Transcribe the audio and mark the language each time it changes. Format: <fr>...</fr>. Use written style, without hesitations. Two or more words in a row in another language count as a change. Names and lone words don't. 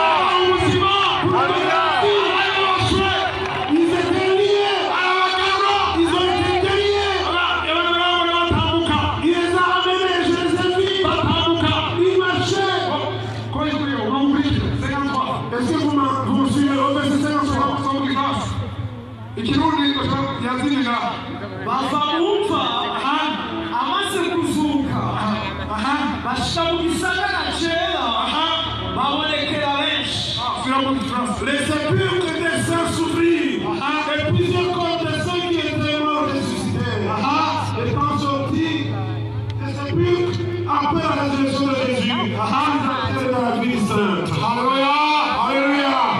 <fr>Ils étaient liés. Ils ont été déliés. Il les a ramenés, je les ai vus. Ils marchaient. Est-ce que vous me suivez au verset 53?</fr> <rn>bavamumva amaze kuzuka bashika mu gisagara cyera babonekera benshi.</rn> <fr>Les sépulcres des saints s'ouvrirent et plusieurs corps des saints qui étaient morts ressuscitèrent. Et quand sortis, les sépulcres après la résurrection de Jésus, il est dans la vie sainte. Alléluia. Alléluia.</fr>